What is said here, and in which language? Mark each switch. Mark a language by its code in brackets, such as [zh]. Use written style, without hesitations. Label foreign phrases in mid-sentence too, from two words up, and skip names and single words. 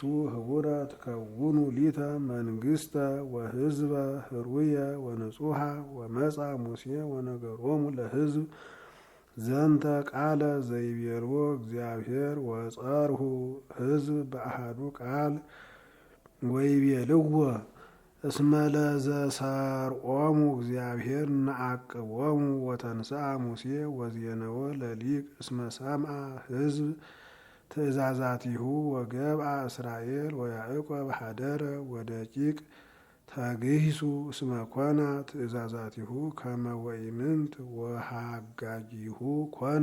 [gez] ህቡረ ትከውኑ ሊተ መንግሥተ ወሕዝበ ህሩየ ወንጹሐ ወመፃ ሙሴ ወነገሮሙ ለሕዝብ ዘንተ ቃለ ዘይቤልዎ እግዚአብሔር ወጸርሁ ሕዝብ በአሐዱ ቃል ወይቤልዎ እስመ ለዘሰርዖሙ እግዚአብሔር ነዐቅቦሙ ወተንሥአ ሙሴ ወዜነወ ለሊቅ እስመ ሰምዐ ሕዝብ ትእዛዛቲሁ ወገብአ እስራኤል ወያዕቆብ ኀደረ ወደቂቅ ተግሂሱ እስመ ኮነ ትእዛዛቲሁ ከመ ወኢምንት ወሃጋጊሁ ኮነ